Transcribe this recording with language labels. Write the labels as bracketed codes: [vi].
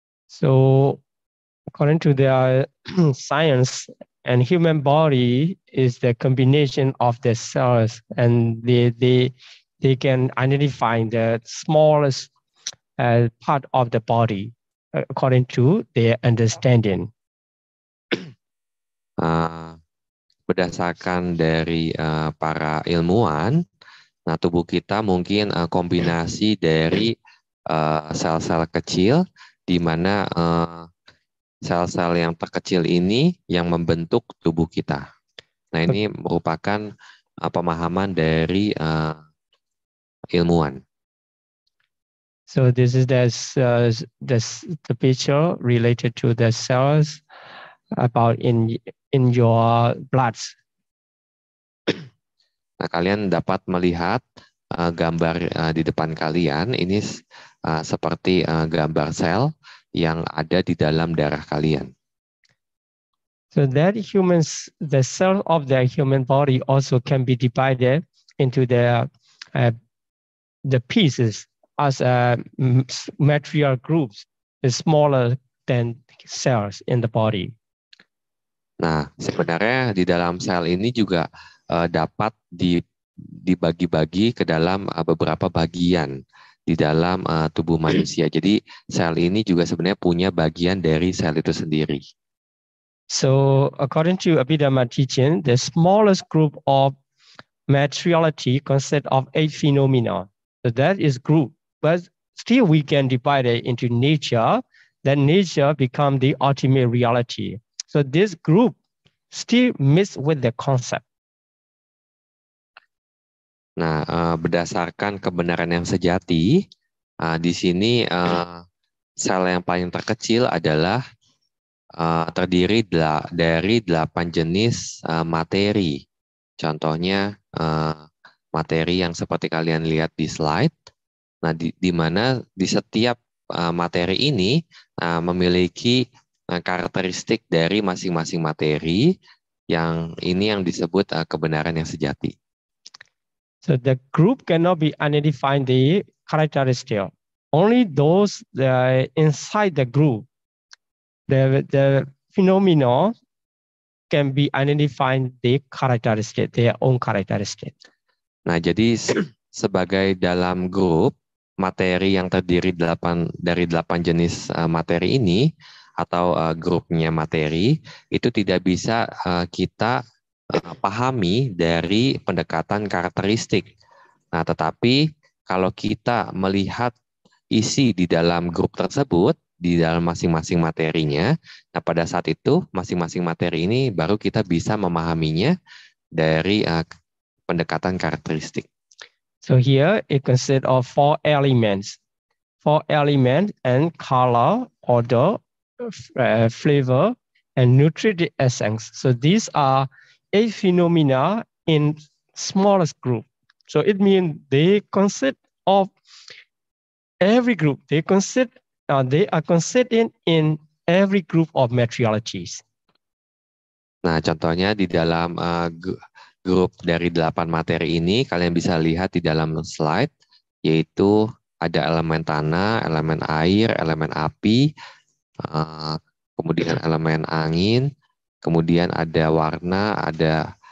[en] So according to the science, and human body is the combination of the cells, and they can identify the smallest part of the body according to their understanding. [id] Berdasarkan dari para ilmuwan, nah tubuh kita mungkin kombinasi dari sel-sel kecil, di mana sel-sel yang terkecil ini yang membentuk tubuh kita. Nah, ini merupakan pemahaman dari ilmuwan. [en] So this is the picture related to the cells about in your blood. [id] Nah, kalian dapat melihat gambar di depan kalian. Ini seperti gambar sel yang ada di dalam darah kalian. [en] So that the cell of the human body also can be divided into the pieces as material groups, is smaller than cells in the body. [id] Nah, sebenarnya di dalam sel ini juga dapat dibagi-bagi ke dalam beberapa bagian di dalam tubuh manusia. Jadi sel ini juga sebenarnya punya bagian dari sel itu sendiri. [en] So according to Abhidhamma teaching, the smallest group of materiality consists of 8 phenomena. So that is group, but still we can divide it into nature. Then nature become the ultimate reality. So this group still miss with the concept. [id] Nah, berdasarkan kebenaran yang sejati, di sini sel yang paling terkecil adalah terdiri dari 8 jenis materi. Contohnya materi yang seperti kalian lihat di slide. Nah, di mana di setiap materi ini memiliki karakteristik dari masing-masing materi, yang disebut kebenaran yang sejati. [en] So the group cannot be identified the characteristic. Only those inside the group, the phenomena can be identified the characteristic, their own characteristic. [id] Nah, jadi sebagai dalam grup materi yang terdiri dari 8 jenis materi ini, atau grupnya materi, itu tidak bisa kita pahami dari pendekatan karakteristik. Nah, tetapi kalau kita melihat isi di dalam grup tersebut, di dalam masing-masing materinya, nah pada saat itu masing-masing materi ini baru kita bisa memahaminya dari pendekatan karakteristik. [en] So here it consists of 4 elements. 4 elements and color, odor, flavor, and nutritive essence. So these are 8 phenomena in smallest group. So it means they consist of every group. They are considered in every group of materialities. [id] Nah, contohnya di dalam grup dari 8 materi ini, kalian bisa lihat di dalam slide, yaitu ada elemen tanah, elemen air, elemen api, kemudian elemen angin, kemudian ada warna, ada